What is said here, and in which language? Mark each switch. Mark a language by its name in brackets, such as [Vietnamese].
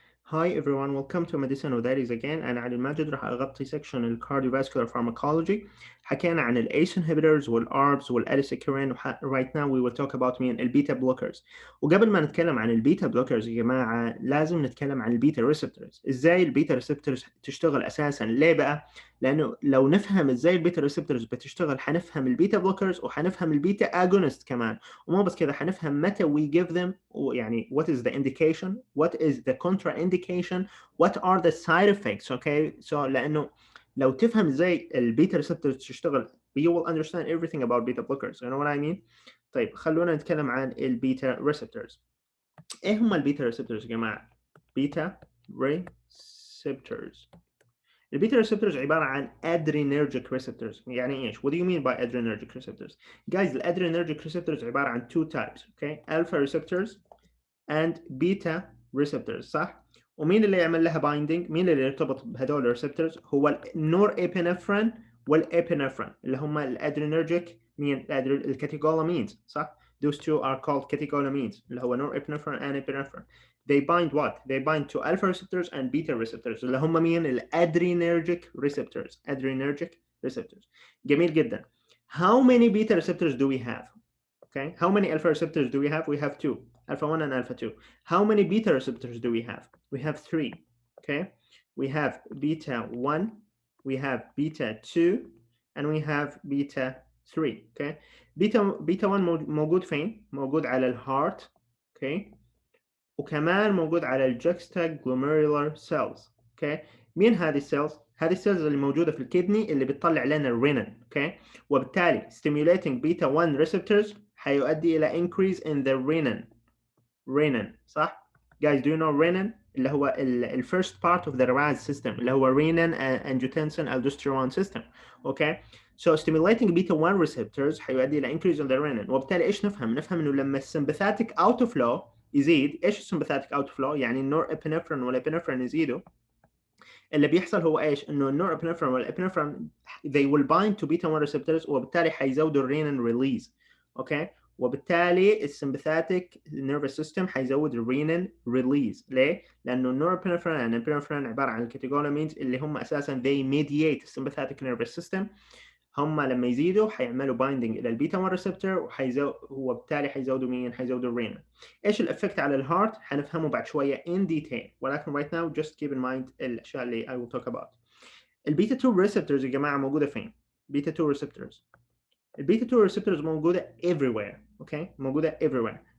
[English] Hi everyone, welcome to Medicine with Diaries again. [Arabic] أنا علي الماجد راح أغطي section ال Cardiovascular Pharmacology. حكينا عن ال ACE inhibitors وال ARBs وال alisecurin. [English] Right now we will talk about [Arabic] مين [English] البيتا blockers. [Arabic] وقبل ما نتكلم عن البيتا blockers يا جماعة لازم نتكلم عن البيتا receptors. إزاي البيتا receptors تشتغل أساسا؟ ليه بقى؟ لأنه لو نفهم إزاي البيتا receptors بتشتغل حنفهم البيتا blockers وحنفهم البيتا agonist كمان. ومو بس كده حنفهم متى [English] we give them [Arabic] يعني [English] what is the indication, what is the contraindication, what are the side effects. Okay, so [Arabic] لأنه لو تفهم ازاي البيتا receptors تشتغل [English] you will understand everything about beta blockers. You know what I mean? [Arabic] طيب خلونا نتكلم عن البيتا receptors. ايه هم البيتا receptors يا جماعة؟ بيتا receptors. البيتا receptors عبارة عن [English] adrenergic receptors. [Arabic] يعني ايش؟ [English] What do you mean by adrenergic receptors? Guys, the adrenergic receptors [Arabic] عبارة عن [English] two types. Okay, alpha receptors and beta receptors. [Arabic] صح؟ ومين اللي يعمل لها بايندينج؟ مين اللي يرتبط بهدول الريسبتورز؟ هو النورابinephrine والابinephrine اللي هم الادرينرجيك مين؟ الكاتيكولامينز. صح؟ [English] Those two are called catecholamines [Arabic] اللي هو [English] norepinephrine and epinephrine. They bind what? They bind to alpha receptors and beta receptors [Arabic] اللي هم مين؟ الادرينرجيك [English] receptors. Adrenergic receptors. [Arabic] جميل جدا. [English] How many beta receptors do we have? Okay, how many alpha receptors do we have? We have two, alpha 1 and alpha 2. How many beta receptors do we have? We have three. Okay, we have beta 1, we have beta 2, and we have beta 3. [Arabic] Okay, beta 1 موجود فين؟ موجود على الهارت. Okay, وكمان موجود على الjuxtaglomerular cells. Okay, مين هذه السيلز؟ هذه السيلز اللي موجودة في الكدني اللي بتطلع لنا الرينين. [English] Okay, [Arabic] وبالتالي [English] stimulating beta 1 receptors [Arabic] حيؤدي إلى [English] increase in the renin. [Arabic] صح؟ [English] Guys, do you know renin؟ [Arabic] اللي هو [English] ال first part of the RAS system اللي هو renin angiotensin aldosterone system. Okay, so stimulating beta 1 receptors [Arabic] حيؤدي إلى [English] increase in the renin. [Arabic] وبالتالي إيش نفهم؟ نفهم إنه لما الsympathetic outflow يزيد، إيش الsympathetic outflow؟ يعني النورابinephrine والابinephrine يزيدوا. اللي بيحصل هو ايش؟ انه النورابinephrine والابinephrine [English] they will bind to beta 1 receptors [Arabic] وبالتالي حيزودوا الرينين ريليز. اوكي، وبالتالي السمباثيك نيرفس سيستم حيزود الرينين ريليز. ليه؟ لانه النورابinephrine والابinephrine عباره عن الكاتيكولامينز اللي هم اساسا [English] they mediate [Arabic] السمباثيك نيرفس سيستم. هم لما يزيدوا حيعملوا بايندينج الى البيتا 1 ريسبتور وبالتالي حيزودوا مين؟ حيزودوا الرينين. ايش الافكت على الهارت؟ حنفهمه بعد شويه [English] in detail، [Arabic] ولكن [English] right now just keep in mind [Arabic] الاشياء اللي [English] I will talk about. [Arabic] البيتا 2 ريسبتورز يا جماعه موجوده فين؟ بيتا 2 ريسبتورز. البيتا 2 ريسبتورز موجوده everywhere. اوكي، موجوده everywhere.